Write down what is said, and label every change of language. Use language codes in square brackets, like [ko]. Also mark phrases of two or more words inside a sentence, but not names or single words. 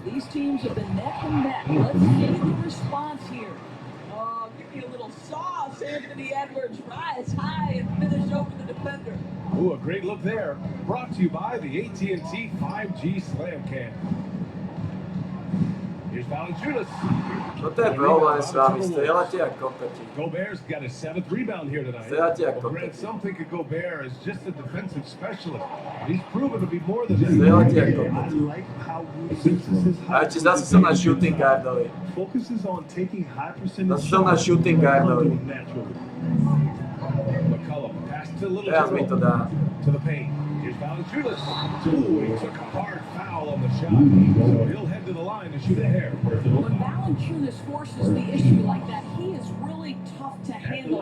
[en] These teams have been neck and neck. Let's see the response here. Oh, give me a little sauce, Anthony Edwards. Rise high and finish over the defender. Ooh, a great look there. Brought to you by the AT&T 5G Slam Cam. Here's Valanciunas. [sk] Toto je problém s vami, strieľate ako kokoti. [en] Gobert's got his 7th rebound here tonight. [sk] Strieľate [en] Well, [sk] ako [en] Grant, [sk] kokoti. [en] some think of Gobert as just a defensive specialist. He's proven to be more than that. [sk] Strieľate ako [en] I [sk] kokoti. [en] like how Rudy uses his [sk] A či zase som na shooting guardovi. [en] focuses on taking high percentage [sk] Zase som na shooting guardovi. [en] naturally. McCullum pass to Little [sk] Teraz mi to [en] General. [sk] dá. [en] To the paint. Here's Valanciunas. Ooh, he took a hard foul on the shot. So he'll head to the line to shoot a hair. When Valanciunas forces the issue like that, he is really tough to handle.